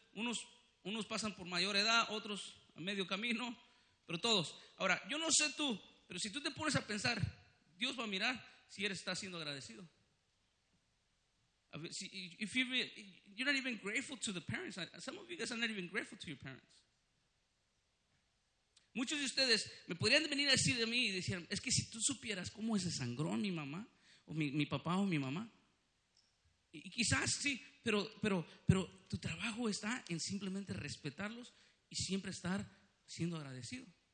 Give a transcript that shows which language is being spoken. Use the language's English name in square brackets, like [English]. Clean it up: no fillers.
[Spanish] Unos pasan por mayor edad, otros a medio camino, pero todos. Ahora, yo no sé tú, pero si tú te pones a pensar, Dios va a mirar si eres está siendo agradecido. A ver, si, [English] if you're not even grateful to the parents, some of you guys are not even grateful to your parents. [Spanish] Muchos de ustedes me podrían venir a decir de mí y decir, es que si tú supieras cómo es de sangrón mi mamá, o mi papá o mi mamá. Y quizás sí, pero tu trabajo está en simplemente respetarlos y siempre estar siendo agradecido.